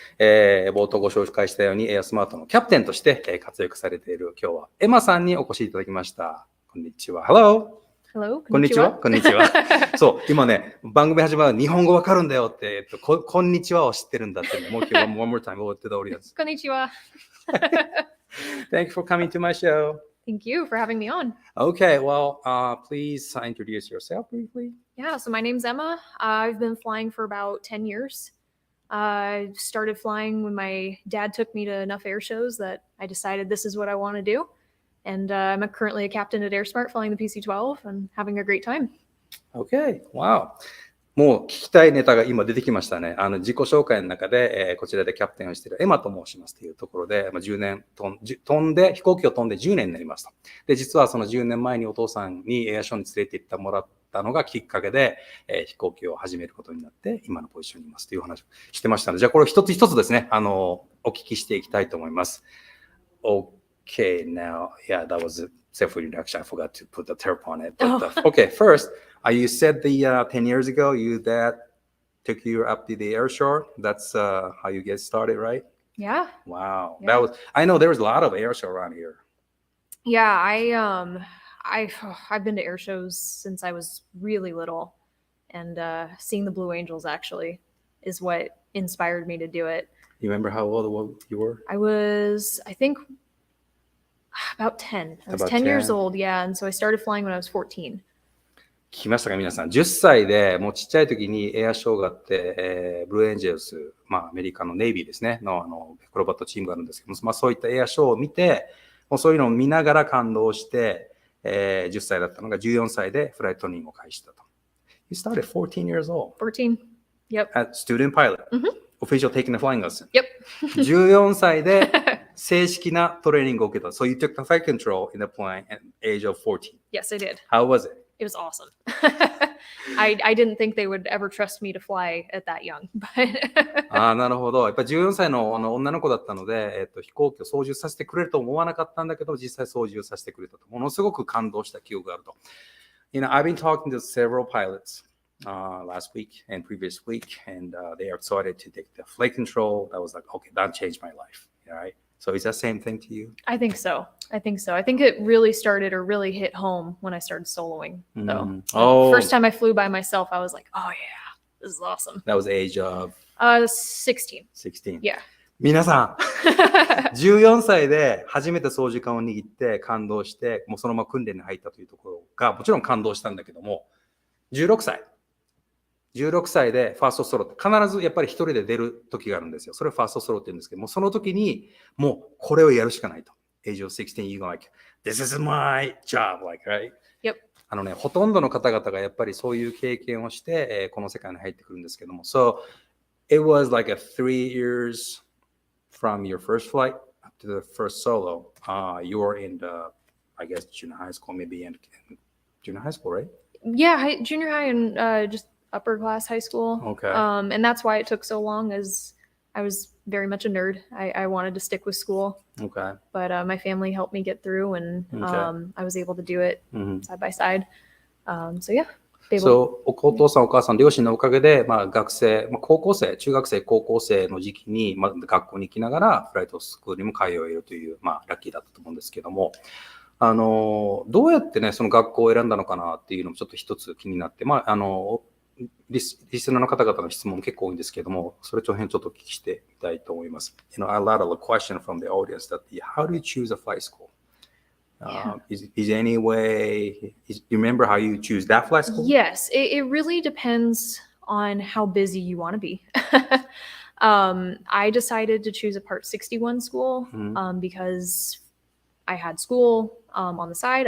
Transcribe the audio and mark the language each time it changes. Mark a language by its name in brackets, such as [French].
[Japanese] 冒頭ご紹介したようにエアスマートのキャプテンとして、活躍されている今日はエマさんにお越しいただきました。こんにちは。 [English] Hello! Hello? [Japanese] こんにちは。こんにちは。そう、今ね、番組始まる日本語わかるんだよって、こんにちはを知ってるんだって、もう今日 [English] one more time over to the audience. [Japanese] こんにちは。 [English] Thank you for coming to my show. Thank you for having me on. Okay, well, please introduce yourself briefly. Yeah, so my name's Emma. I've been flying for about 10 years. I started flying when my dad took me to enough air shows that I decided this is what I want to do. And I'm currently a captain at AirSmart flying the PC-12 and having a great time. Okay, wow. [Japanese] もう聞きたいネタが今出てきましたね。自己紹介の中で、こちらでキャプテンをしているエマと申しますというところで、10年飛んで、飛行機を飛んで10年になりました。で、実はその10年前にお父さんにエアショーに連れて行ってもらったのがきっかけで、飛行機を始めることになって、今のポジションにいますという話をしてましたので、じゃあこれ一つ一つですね、お聞きしていきたいと思います。OK。 [English] Okay, now, yeah, that was a self-introduction. I forgot to put the terp on it. But, okay, first, you said the 10 years ago, your dad took you up to the air show. That's how you get started, right? Yeah. Wow. Yeah. I know there was a lot of air show around here. Yeah, I've been to air shows since I was really little, and seeing the Blue Angels actually is what inspired me to do it. You remember how old you were? I was, I think, about 10. I was About 10 years 10. old, yeah, and so I started flying when I was 14. [Japanese] 聞きましたか皆さん。10歳でもうちっちゃい時にエアショーがあって、ブルーエンジェルス、アメリカのネイビーですね、のアクロバットチームがあるんですけども、そういったエアショーを見て、もうそういうのを見ながら感動して、10歳だったのが14歳でフライトニングを開始したと。 [English] You started 14 years old. 14. Yep. At student pilot. Official taking the flying lesson. Yep. [Japanese] 14歳で正式なトレーニングを受けた。 [English] So you took the flight control in the plane at the age of 14. Yes, I did. How was it? It was awesome. I didn't think they would ever trust me to fly at that young. But [Japanese] なるほど。やっぱ14歳の女の子だったので、飛行機を操縦させてくれると思わなかったんだけど、実際操縦させてくれたと。ものすごく感動した記憶があると。 [English] You know, I've been talking to several pilots last week and previous week, and they are excited to take the flight control. That was like, okay, that changed my life. Right? So is that same thing to you? I think so. I think it really started or really hit home when I started soloing, though. First time I flew by myself, I was like, oh yeah, this is awesome. That was the age of? 16. 16. Yeah. [Japanese] 皆さん、14歳で初めて操縦桿を握って感動して、もうそのまま訓練に入ったというところが、もちろん感動したんだけども、16歳でファーストソロって必ずやっぱり一人で出る時があるんですよ。それをファーストソロって言うんですけども、その時にもうこれをやるしかないと。 [English] Age of 16, you go like, this is my job, like, right? Yep. [Japanese] ほとんどの方々がやっぱりそういう経験をして、この世界に入ってくるんですけども。 [English] So, it was like a 3 years from your first flight up to the first solo. You were in the, I guess, junior high school, maybe in junior high school, right? Yeah, junior high and just upper class high school. Okay. And that's why it took so long, as I was very much a nerd. I wanted to stick with school. Okay. But my family helped me get through, and I was able to do it side by side. So yeah. [Japanese] So, お父さんお母さん両親のおかげで、学生、高校生、中学生、高校生の時期に、学校に行きながらフライトスクールにも通えるという、ラッキーだったと思うんですけども、どうやってね、その学校を選んだのかなっていうのもちょっと一つ気になって、リスナーの方々の質問結構多いんですけども、それちょっとお聞きしてみたいと思います。 [English] You know, a lot of question from the audience that how do you choose a flight school? Is there any way, you remember how you choose that flight school? Yes, it really depends on how busy you want to be. I decided to choose a Part 61 school because I had school on the side.